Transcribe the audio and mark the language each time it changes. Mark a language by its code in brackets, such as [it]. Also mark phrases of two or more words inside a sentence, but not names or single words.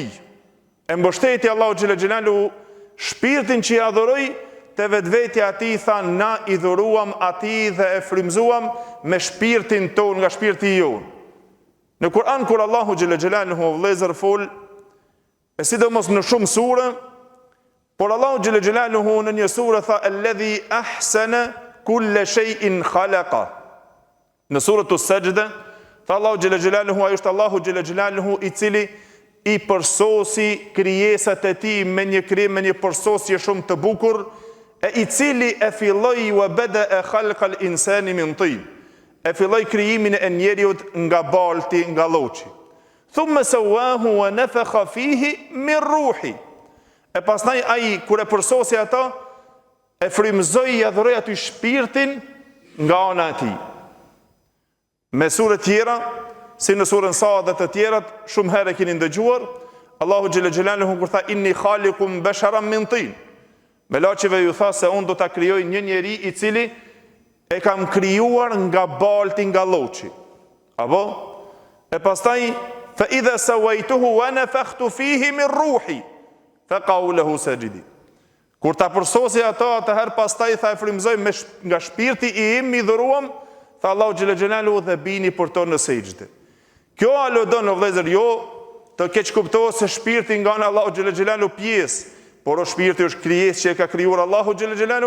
[sq] E mbështeti Allahu [ar] جل جلاله [sq] shpirtin që i adhuroi te vetvetja e tij, tha na i dhuruam atij dhe e frymzuam me shpirtin ton nga shpirti jon. Në Kur'an kur Allahu [ar] جل جلاله [sq] vëllezër fol, e sidomos në shumë sure, por Allahu [ar] جل جلاله [sq] në një sure tha [ar] الذي أحسن كل شيء خلقه. [sq] Në surën Sajda tha Allahu [ar] جل جلاله, [sq] ai është Allahu [ar] جل جلاله [sq] i cili i përsosi krijesat e tij me një krijim, me një përsosje shumë të bukur, e i cili e filloi [ar] وبدأ خلق الإنسان من طين. [sq] E filloi krijimin e njeriut nga balti, nga lloçi. [ar] ثم سواه ونفخ فيه من روحه. [sq] E pastaj ai kur e përsosi ata, e frymzoi i adhuroi aty shpirtin nga ana e tij. Me sure tjera, si në surën Sa dhe të tjerat, shumë herë keni ndëgjuar, Allahu [ar] جل جلاله [sq] kur tha [ar] إني خالق بشرا من طين. [sq] Melaçeve ju tha se unë do ta krijoj një njeri i cili e kam krijuar nga balti, nga lloçi. Apo? E pastaj [ar] فإذا سويته ونفخت فيه من روحي فقعوا له ساجدين. [sq] Kur ta përsosi ato, atëherë pastaj tha e frymëzoj nga shpirti im i dhuruam, tha Allahu [ar] جل جلاله [sq] dhe bini për to në sejdë. Kjo aludon o vëllezër, jo të keq kuptohet se shpirti nga Allahu [ar] جل جلاله [sq] pjesë, por o shpirti është krijesë që e ka krijuar Allahu [ar] جل جلاله.